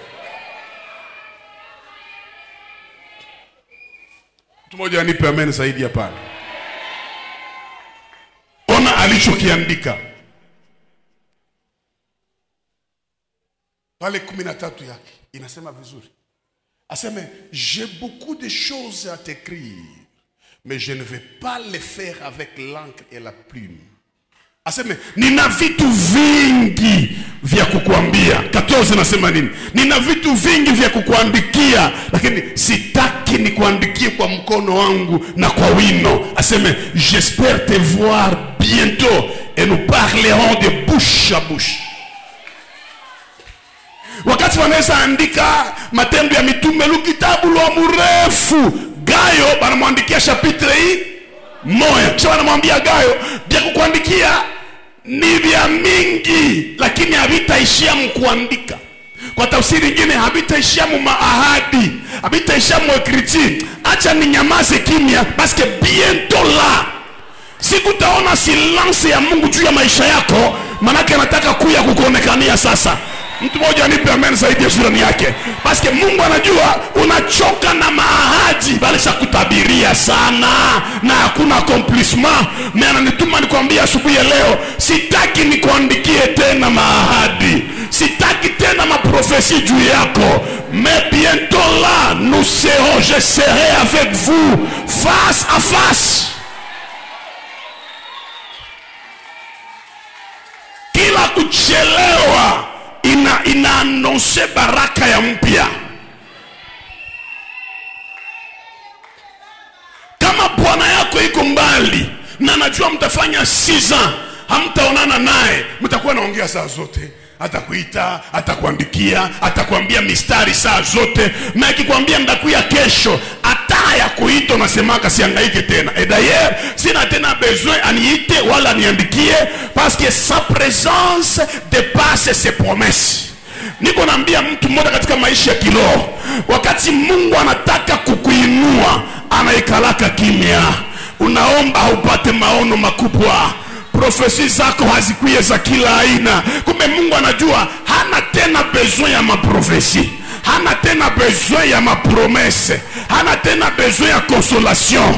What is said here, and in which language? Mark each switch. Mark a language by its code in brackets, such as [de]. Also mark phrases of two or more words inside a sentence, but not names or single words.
[sw] Mtu mmoja anipe amen zaidi ya pale. Ona alichokiandika pale 13 yake inasema vizuri. Aseme, [fr] j'ai beaucoup de choses à t'écrire, mais je ne vais pas les faire avec l'encre et la plume. [sw] Aseme, nina vitu vingi vya kukuambia. 14 nasema nini? Nina vitu vingi vya kukuandikia, lakini sitaki nikuandikie kwa mkono wangu na kwa wino. Aseme, [fr] j'espère te voir bientôt et nous parlerons de bouche à bouche. [sw] Wakati wanaweza andika Matendo ya Mitume kitabu la mrefu, Gayo banamwandikia chapitre hii moja. Kisha wanamwambia Gayo, vya kukuandikia ni vya mingi, lakini havitaishia mkuandika. Kwa tafsiri nyingine, habitaishia mu maahadi, habitaishia mu ekriti. Acha ninyamaze kimya, [fr] parce que bientôt là, [sw] siku taona silence ya Mungu juu ya maisha yako, manake anataka kuya kukuonekania sasa. Mtu mmoja nipe amen zaidi ya jirani yake. [fr] Parce que [sw] Mungu anajua unachoka na maahadi, bali kutabiria sana na hakuna accomplishment. Na ananituma nikwambia asubuhi ya leo, sitaki nikuandikie tena maahadi, sitaki tena maprofesi juu yako. [fr] Mais bientôt là, nous serons, je serai avec vous face à face. [sw] Kila kuchelewa inaanonse baraka ya mpya. Kama bwana yako iko mbali na najua mtafanya 6 ans hamtaonana naye, mtakuwa naongea saa zote, atakuita, atakuandikia, atakwambia mistari saa zote. Na akikwambia ndakuya kesho, ataya kuita unasemaka sihangaike tena. [fr] Et d'ailleurs, [sw] sina tena besoin aniite wala aniandikie, [fr] parce que sa présence dépasse ses promesses. [sw] Niko naambia mtu mmoja katika maisha ya kiroho, wakati Mungu anataka kukuinua, anaikalaka kimya. Unaomba haupate maono makubwa, profesi zako hazikuye za kila aina. Kumbe Mungu anajua hana tena besoin ya maprofesi, hana tena besoin ya mapromesse, hana tena besoin ya consolation.